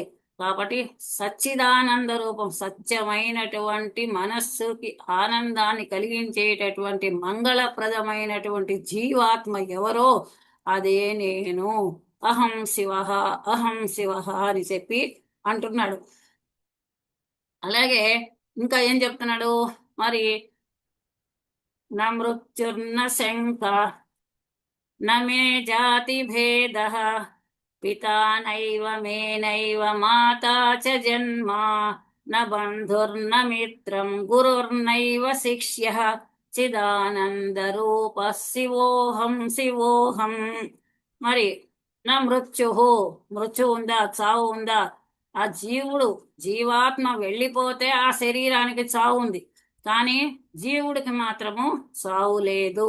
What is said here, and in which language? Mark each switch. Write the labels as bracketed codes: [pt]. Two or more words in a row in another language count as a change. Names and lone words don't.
[te] కాబట్టి సచ్చిదానంద రూపం, సత్యమైనటువంటి మనస్సుకి ఆనందాన్ని కలిగించేటటువంటి మంగళప్రదమైనటువంటి జీవాత్మ ఎవరో అదే నేను. [sa] అహం శివ, అహం శివ [te] అని చెప్పి అంటున్నాడు. అలాగే ఇంకా ఏం చెప్తున్నాడు మరి, [sa] నా మృత్యుర్న శంక न मे जातिभेदः पिता नैव मे नैव माता च जन्म न बन्धुर्न मित्रं गुरुर्नैव शिष्यः చిదానందరూపः శివోహం శివోహం. [te] మరి నా మృత్యుహు, మృత్యు ఉందా, చావు ఉందా? ఆ జీవుడు జీవాత్మ వెళ్ళిపోతే ఆ శరీరానికి చావు ఉంది, కానీ జీవుడికి మాత్రము చావు లేదు.